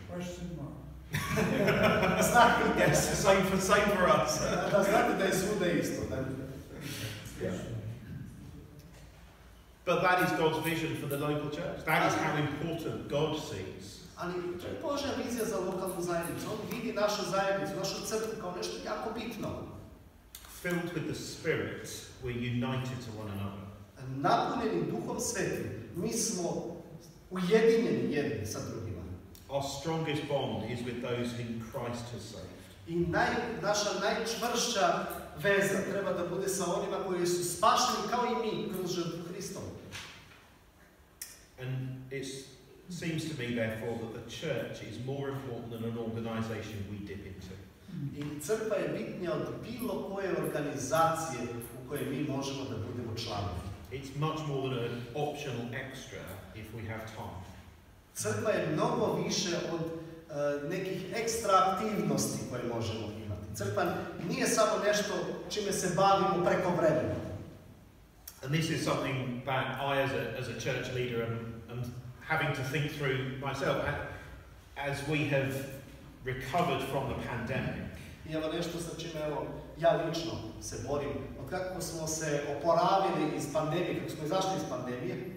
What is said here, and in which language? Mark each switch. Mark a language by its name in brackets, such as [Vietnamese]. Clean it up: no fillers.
[English] Question mark. Yes, same for us. [Serbian] Da znate da je svuda isto. [English] But that is God's vision for the local church. That is how important God sees. [Serbian] Ali to je Božja vizija za lokalnu zajednicu. On vidi našu zajednicu, našu crkvu kao nešto jako bitno. [English] Filled with the Spirit, we're united to one another. [Serbian] Napunjeni Duhom Svetim, mi smo ujedinjeni jedni sa drugima. [English] Our strongest bond is with those whom Christ has saved. [Serbian] I naša najčvršća veza treba da bude sa onima koji su spašeni kao i mi kroz žrtvu Hristovu. [English] And it seems to me, therefore, that the church is more important than an organisation we dip into. [Serbian] I crkva je bitnija od bilo koje organizacije u kojoj mi možemo da budemo članovi. [English] It's much more than an optional extra if we have time. [Serbian] Crkva je mnogo više od nekih ekstra aktivnosti koje možemo imati. Crkva nije samo nešto čime se bavimo preko vremena. [English] And this is something that I, as a church leader, am having to think through myself. As we have recovered from the pandemic, [Serbian] I evo nešto sa čime ja lično se borim. Od kako smo se oporavili iz pandemije, kako smo izašli iz pandemije,